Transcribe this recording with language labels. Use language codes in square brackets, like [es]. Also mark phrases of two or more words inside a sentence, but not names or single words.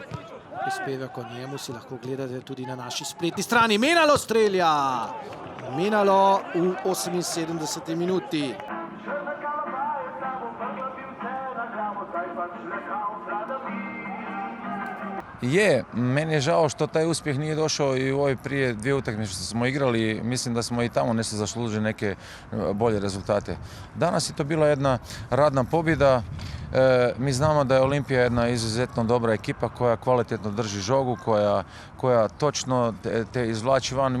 [sl] Prispevek o njemu si lahko gledate tudi na naši spletni strani. Menalo strelja! Menalo v 78. minuti. [hr] Meni je žao što taj uspjeh nije došao i u ove prije dvije utakmice što smo igrali. Mislim da smo i tamo nešto zaslužili neke bolje rezultate. Danas je to bila jedna radna pobjeda. Mi znamo da je Olimpija jedna izuzetno dobra ekipa koja kvalitetno drži žogu, koja točno te izvlači van.